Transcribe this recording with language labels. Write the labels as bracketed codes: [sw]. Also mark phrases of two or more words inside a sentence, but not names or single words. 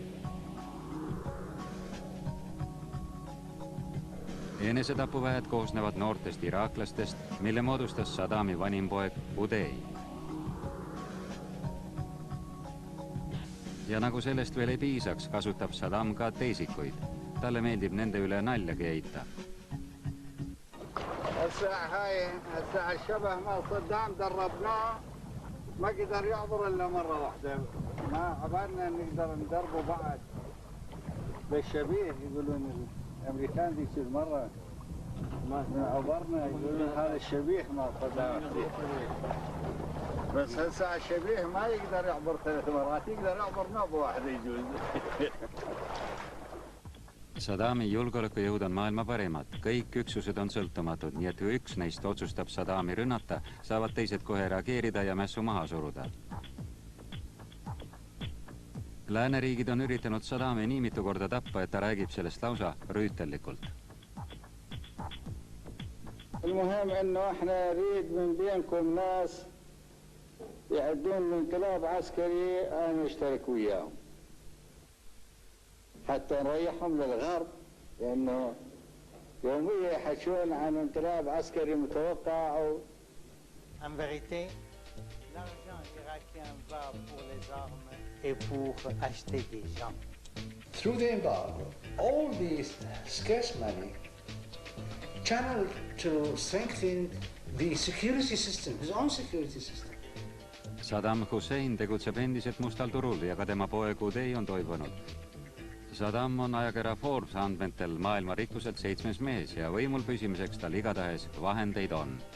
[et] Enesetapuväed koosnevad noortest iraaklastest, mille moodustas Saddami vanim poeg Udei. Ja nagu sellest veel ei piisaks, kasutab Saddam ka teisikuid. Talle meeldib nende üle naljagi heita. [ar] الساعة الشبه ما صدام دربناه ما قدر يعبر إلا مرة واحدة ما عبالنا نقدر ندربه بعد بالشبيه يقولون الأمريكان دي كل مرة ما عبرنا يقولون هذا الشبيه ما صدام بس هسه الشبيه ما يقدر يعبر 3 مرات يقدر يعبر نوبة واحدة يجوز. [et] Saddami julgeolekujõud on maailma parimad. Kõik üksused on sõltumatud, nii et kui üks neist otsustab Saddami rünnata, saavad teised kohe reageerida ja mässu maha suruda. Lääneriigid on üritanud Saddami nii mitu korda tappa, et ta räägib sellest lausa rüütellikult. [ar] المهم إنه إحنا نريد من بينكم ناس يعدون انقلاب عسكري أنا نشترك وياهم حتى نريحهم للغرب لأنه يوميا يحكون عن انقلاب عسكري متوقع أو [fr] En vérité, l'argent irakien va pour les armes et pour acheter des gens. [en] Through the embargo, all these scarce money channeled to strengthen the security system, his own security system. [et] Saddam Hussein tegutseb endiselt mustal turul ja ka tema poeg Udei on toibunud. Saddam on ajakirja Forbes andmetel maailma rikkuselt 7. mees ja võimul püsimiseks tal igatahes vahendeid on.